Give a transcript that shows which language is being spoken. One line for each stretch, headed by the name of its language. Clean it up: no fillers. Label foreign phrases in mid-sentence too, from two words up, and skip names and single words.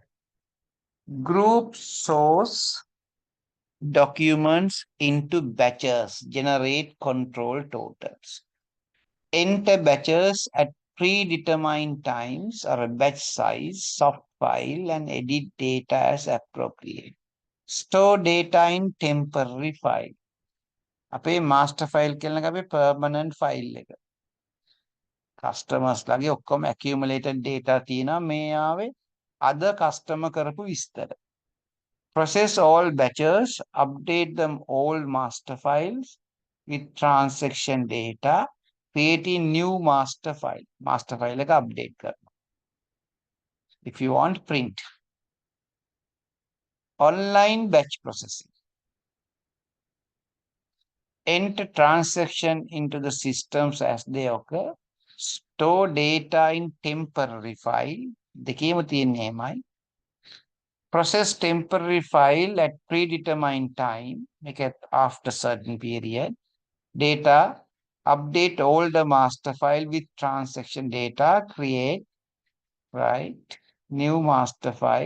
English: Group source documents into batches, generate control totals. Enter batches at predetermined times or a batch size, soft file, and edit data as appropriate. Store data in temporary file.
Sinhala: අපේ
English: master file
Sinhala: කියලා අපේ
English: permanent file
Sinhala: එක. Customers ලගේ ඔක්කොම
English: accumulated data
Sinhala: තියෙනවා මේ ආවේ අද customer කරපු විස්තර.
English: Process all batches, update them all master files with transaction data, creating new master file. Master file
Sinhala: එක update කරනවා.
English: If you want print. Online batch processing. Enter transaction into the systems as they occur. Store data in temporary file.
Sinhala: දෙකේම තියෙන්නේ එහෙමයි.
English: Process temporary file at predetermined time. Make it after certain period. Data. Update older master file with transaction data. Create. Right. New master file.